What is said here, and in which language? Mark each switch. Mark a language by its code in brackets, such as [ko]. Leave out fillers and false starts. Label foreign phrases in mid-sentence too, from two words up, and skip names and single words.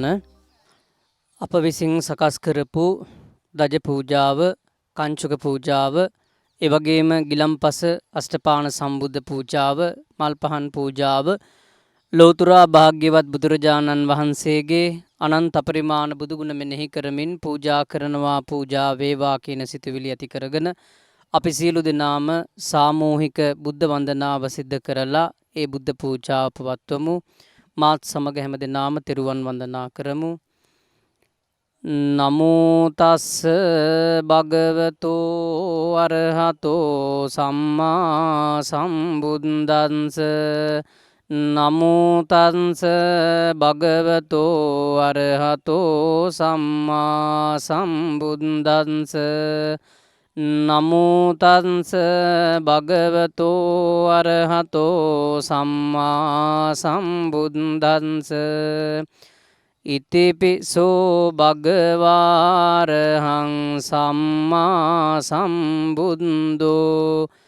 [si] අප විසින් සකස් කරපු දජ පූජාව, කංචුක පූජාව, එවැගේම ගිලම්පස අෂ්ටපාන සම්බුද්ධ පූජාව, මල් පහන් පූජාව ලෝතුරා භාග්‍යවත් බුදුරජාණන් වහන්සේගේ අනන්ත අපරිමාණ බුදුගුණ මෙනෙහි කරමින් පූජා කරනවා පූජා වේවා කියන සිතුවිලි ඇති කරගෙන අපි සියලු දෙනාම සාමූහික බුද්ධ වන්දනාව සිද්ධ කරලා ඒ බුද්ධ පූජාව පවත්වමු. මාත් සමග හැම දෙනාම තෙරුවන් වන්දනා කරමු. [pi] නමෝ තස්ස භගවතෝ අරහතෝ සම්මා සම්බුද්දන්ස නමෝ තස්ස භගවතෝ අරහතෝ සම්මා සම්බුද්දස්ස නමෝ තස්ස භගවතෝ අරහතෝ සම්මා සම්බුද්දස්ස ඉතිපිසෝ භගවාරහං සම්මා සම්බුද්දෝ